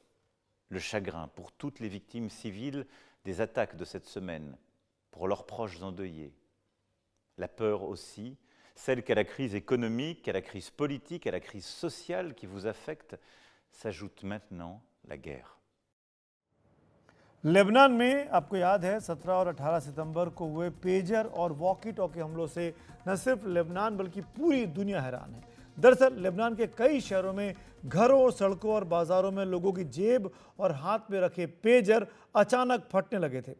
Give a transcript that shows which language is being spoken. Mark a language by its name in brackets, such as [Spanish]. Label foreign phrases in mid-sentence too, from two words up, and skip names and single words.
[French] Le chagrin pour toutes les victimes civiles des attaques de cette semaine, pour leurs proches endeuillés. La peur aussi, celle qu'à la crise économique, à la crise politique, à la crise sociale qui vous affecte, s'ajoute maintenant la guerre. [Hindi] लेबनान में आपको याद है 17 और 18 सितंबर को हुए पेजर और [English] walkie talkie [Hindi] हमलों से न सिर्फ लेबनान बल्कि पूरी दुनिया हैरान है। दरअसल लेबनान के कई शहरों में घरों, सड़कों और बाजारों में लोगों की जेब और हाथ में रखे पेजर अचानक फटने लगे थे।